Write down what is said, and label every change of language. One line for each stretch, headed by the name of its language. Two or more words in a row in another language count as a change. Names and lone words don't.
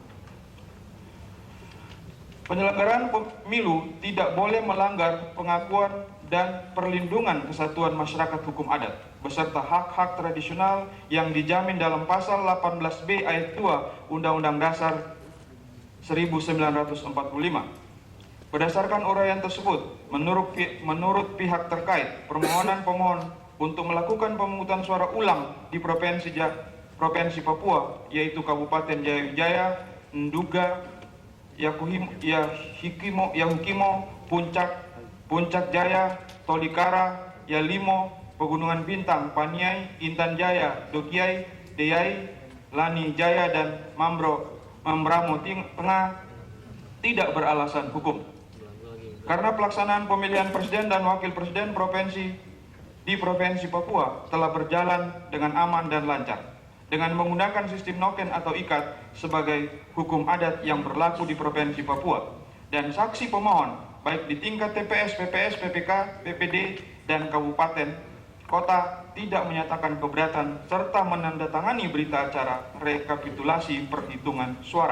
Indonesian: Penyelenggaraan pemilu tidak boleh melanggar pengakuan dan perlindungan kesatuan masyarakat hukum adat beserta hak-hak tradisional yang dijamin dalam pasal 18B ayat 2 Undang-Undang Dasar 1945. Berdasarkan uraian tersebut, menurut pihak terkait, permohonan pemohon untuk melakukan pemungutan suara ulang di Provinsi Papua, yaitu Kabupaten Jaya, Nduga, Yahukimo, Puncak Jaya, Tolikara, Yalimo, Pegunungan Bintang, Paniai, Intan Jaya, Dogiai, Deyai, Lani Jaya, dan Mambramo Tengah tidak beralasan hukum. Karena pelaksanaan pemilihan presiden dan wakil presiden di Provinsi Papua telah berjalan dengan aman dan lancar dengan menggunakan sistem noken atau ikat sebagai hukum adat yang berlaku di Provinsi Papua, dan saksi pemohon baik di tingkat TPS, PPS, PPK, PPD, dan kabupaten kota tidak menyatakan keberatan serta menandatangani berita acara rekapitulasi perhitungan suara.